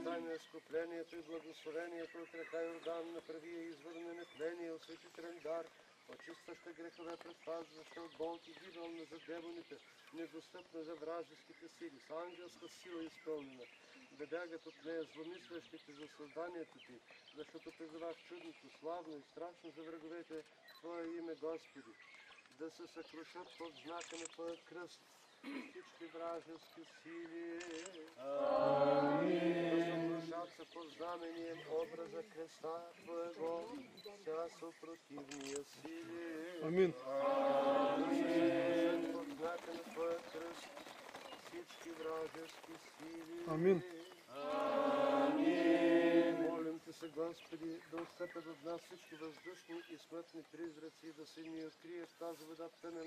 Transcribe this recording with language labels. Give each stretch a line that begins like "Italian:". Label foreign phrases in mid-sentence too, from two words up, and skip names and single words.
Bulgarian: Дай на изкуплението и благословението от река Йордан, направи я извор на нетление, осветителен дар, очистваща грехове, предпазваща от болки, гибелна за демоните, недостъпна за вражеските сили, с ангелска сила изпълнена, да бягат от нея зломислящите за създанието Ти, защото призовах чудното, славно и страшно за враговете Твое име, Господи, да се съкрушат под знака на Твоя кръст всички вражески сили.
Church Slavic: Да съкрушат се под знамением образа креста Твоего, вся съпротивния сили.
Bulgarian: Амин. Да се съкрушат под знака на Твоя кръст всички вражески сили. Амин. Молим Те се, Господи, да отстъпят от нас всички въздушни и смъртни призраци, да се ни открие в тази вода тъмен